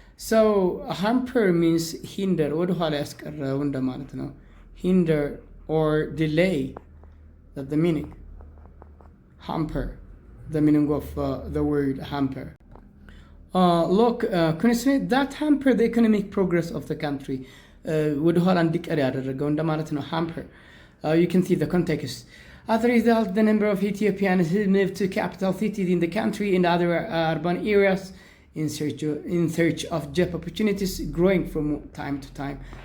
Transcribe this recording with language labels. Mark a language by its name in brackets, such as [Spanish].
[English] so hamper means hinder, [Amharic] ወደኋላ ያስቀረው እንደማለት ነው። [English] hinder or delay, that's the meaning. hamper, the meaning of the word hamper. constraint that hamper the economic progress of the country. [Amharic] ወደ ኋላ እንዲቀር ያደረገው እንደማለት ነው hamper. [English] You can see the context. As a result, the number of Ethiopians who moved to capital cities in the country and other urban areas in search of job opportunities growing from time to time.